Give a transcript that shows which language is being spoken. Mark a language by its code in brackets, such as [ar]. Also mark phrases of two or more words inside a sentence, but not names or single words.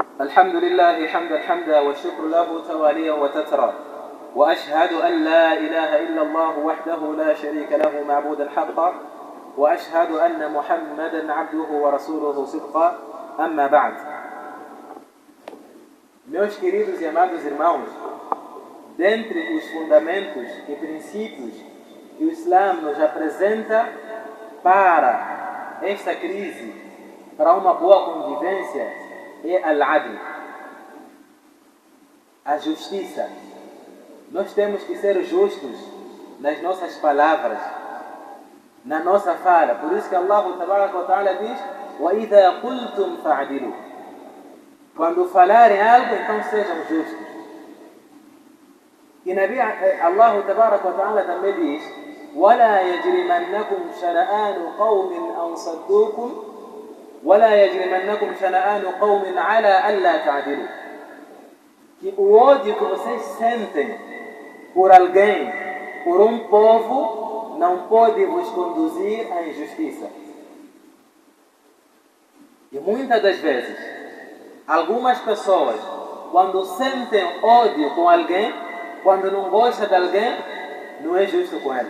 [ar] الحمد لله حمدا والشكر له تواليا وتترى وأشهد أن لا إله إلا الله وحده لا شريك له معبودا حقا وأشهد أن محمدا عبده ورسوله صدقا أما بعد. [pt] Meus queridos e amados irmãos, dentre os fundamentos e princípios que o Islã nos apresenta para esta crise, para uma boa convivência, é al-adl, a justiça. Nós temos que ser justos nas nossas palavras, na nossa fala. Por isso que [ar] الله تعالى [pt] diz: [ar] وَإِذَا قُلْتُمْ فَعْدِلُوا. [pt] Quando falarem algo, então sejam justos. E [ar] الله تعالى [pt] também diz: [ar] وَلَا يَجْرِمَنَّكُمْ شَنَآنُ قَوْمٍ أَنْ صَدُّوكُمْ وَلَا يَجْرِمَنَّكُمْ شَنَآنُ قَوْمٍ عَلَىٰ أَلَّا تَعْدِلُوا. [pt] Que o ódio que vocês sentem por alguém, por um povo, não pode vos conduzir à injustiça. E muitas das vezes, algumas pessoas, quando sentem ódio com alguém, quando não gostam de alguém, não é justo com ele.